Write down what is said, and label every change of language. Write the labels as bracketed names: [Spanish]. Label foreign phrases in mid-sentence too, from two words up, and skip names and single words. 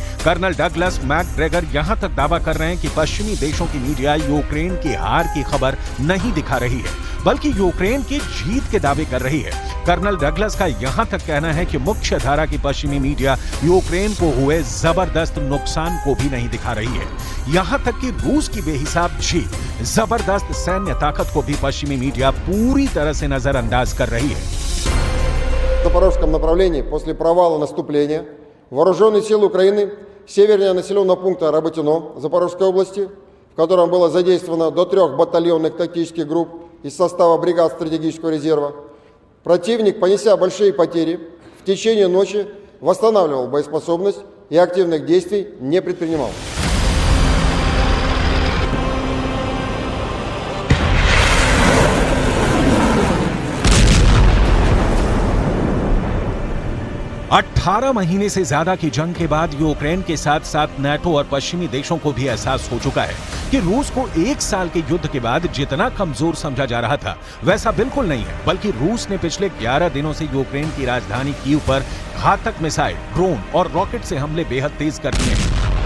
[Hindi] कर्नल डगलस मैकग्रेगर यहां तक दावा कर रहे हैं कि पश्चिमी देशों की मीडिया यूक्रेन की हार की खबर नहीं दिखा रही है, बल्कि यूक्रेन की जीत के दावे कर रही है। कर्नल डगलस का यहां तक कहना है कि मुख्य धारा की पश्चिमी मीडिया यूक्रेन को हुए जबरदस्त नुकसान को भी नहीं दिखा रही है। यहां तक कि रूस की बेहिसाब जीत, जबरदस्त सैन्य ताकत को भी पश्चिमी मीडिया पूरी तरह से नजरअंदाज कर रही है। [Russian] В Запорожском направлении после провала наступления вооруженные силы Украины севернее населенного пункта Работино Запорожской области, в котором было задействовано до 3 батальонных тактических групп из состава бригад стратегического резерва, противник, понеся большие потери, в течение ночи восстанавливал боеспособность и активных действий не предпринимал. [Hindi] अठारह महीने से ज्यादा की जंग के बाद यूक्रेन के साथ साथ नाटो और पश्चिमी देशों को भी एहसास हो चुका है कि रूस को एक साल के युद्ध के बाद जितना कमजोर समझा जा रहा था वैसा बिल्कुल नहीं है, बल्कि रूस ने पिछले 11 दिनों से यूक्रेन की राजधानी कीव पर घातक मिसाइल, ड्रोन और रॉकेट से हमले बेहद तेज कर दिए हैं।